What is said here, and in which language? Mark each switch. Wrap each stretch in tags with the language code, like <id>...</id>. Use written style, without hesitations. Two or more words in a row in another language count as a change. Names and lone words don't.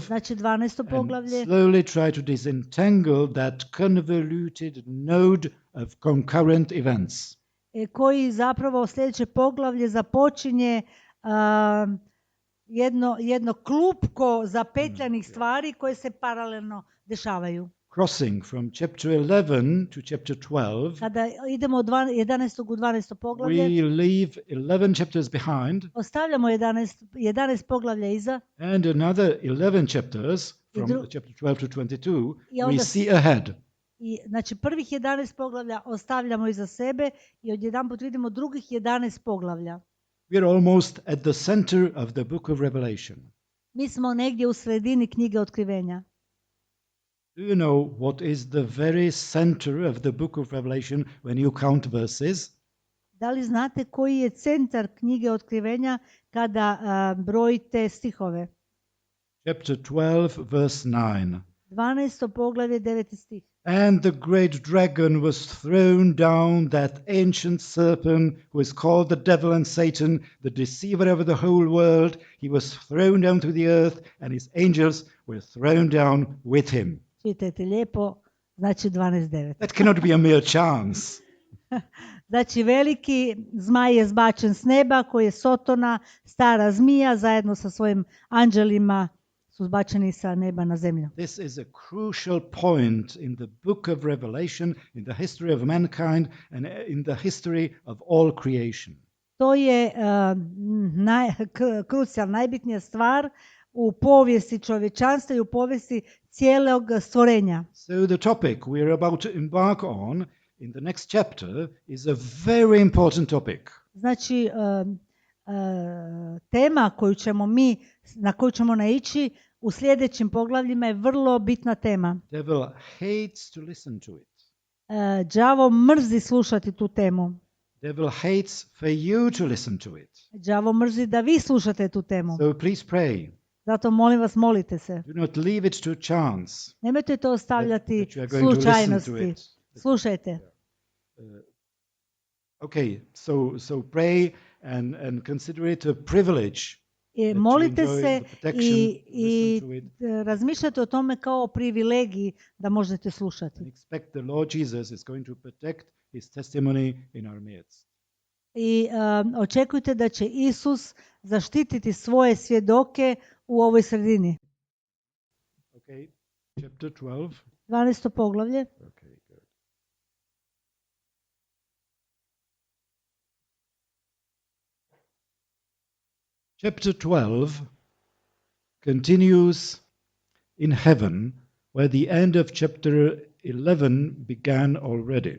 <hr>Znači 12.</hr> <en>and</en> <hr>poglavlje</hr> <en>slowly try to disentangle that convoluted node of concurrent events.</en> <hr>Koji zapravo sljedeće poglavlje započinje jedno klupko zapetljanih stvari koje se paralelno dešavaju.</hr> <en>Crossing from chapter 11 to chapter 12,</en> <hr>Kada idemo od 11. u 12. poglavlje,</hr> <en>we leave 11 chapters behind</en> <hr>ostavljamo 11 poglavlja iza</hr> <en>and another 11 chapters from chapter 12 to 22 we see ahead.</en> <hr>i znači prvih 11 poglavlja ostavljamo iza sebe i odjedanput vidimo drugih 11 poglavlja.</hr> <en>We are almost at the center of the book of Revelation.</en> <hr>Mi smo negdje u sredini knjige Otkrivenja.</hr> <en>Do you know what is the very center of the book of Revelation when you count verses?</en> <hr>Da li znate koji je centar knjige Otkrivenja kada brojite stihove?</hr> <en>Chapter 12, verse 9.</en> <hr>12. poglavlje, 9. stih.</hr> <en>And the great dragon was thrown down, that ancient serpent who is called the devil and Satan, the deceiver of the whole world. He was thrown down to the earth, and his angels were thrown down with him.</en> <hr>Čitajte lijepo, znači 12.9.</hr> <en>That cannot be a mere chance.</en> <hr>Znači veliki zmaj je zbačen s neba, koji je Sotona, stara zmija, zajedno sa svojim anđelima su zbačeni sa neba na zemlju.</hr> <en>This is a crucial point in the book of Revelation, in the history of mankind, and in the history of all creation.</en> <hr>To je krucijalna, najbitnija stvar u povijesti čovječanstva i u povijesti cijelog stvorenja.</hr> <en>So the topic we are about to embark on in the next chapter is a very important topic.</en> <hr>Znači, tema na koju ćemo naići u sljedećim poglavljima je vrlo bitna tema.</hr> <en>Devil hates to listen to it.</en> <hr>Đavo mrzi slušati tu temu.</hr> <en>Devil hates for you to listen to it.</en> <hr>Đavo mrzi da vi slušate tu temu.</hr> <en>So please pray.</en> <hr>Zato molim vas, molite se.</hr> <en>Do not leave it to chance.</en> <hr>Nemojte to ostavljati</hr> <en>that you are going to</en> <hr>slučajnosti.</hr> <en>listen to it.</en> <hr>Slušajte.</hr> <en>Okay, so pray and consider it a privilege.</en> <hr>Molite se i razmišljate o tome kao o privilegiji da možete slušati.</hr> <en>And expect the Lord Jesus is going to protect his testimony in our midst.</en> <hr>I očekujte da će Isus zaštititi svoje svjedoke u ovoj sredini.</hr> <en>Okay, chapter 12.</en> <hr>12. poglavlje.</hr> <en>Okay, good. Chapter 12 continues in heaven, where the end of chapter 11 began already.</en>